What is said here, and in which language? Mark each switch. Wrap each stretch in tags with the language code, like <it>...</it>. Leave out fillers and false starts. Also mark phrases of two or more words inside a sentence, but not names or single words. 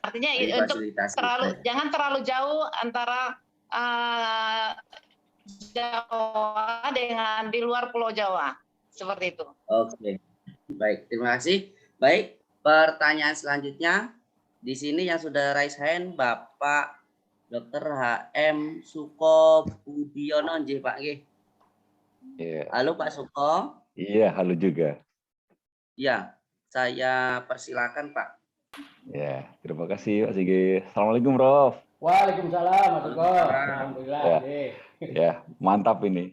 <id>Artinya untuk jangan terlalu jauh antara Jawa dengan di luar Pulau Jawa, seperti itu. Oke, baik, terima kasih. Baik, pertanyaan selanjutnya di sini yang sudah raise hand Bapak Dr. HM Suko Budiono,</id> <jv>nggih Pak nggih.</jv> <en>Yeah.</en> <id>Halo Pak Suko. Iya, halo juga. Ya, saya persilakan Pak. Ya, terima kasih Pak Sigi. Assalamualaikum Prof. Waalaikumsalam Mas Suko. Alhamdulillah. Ya, mantap ini.</id>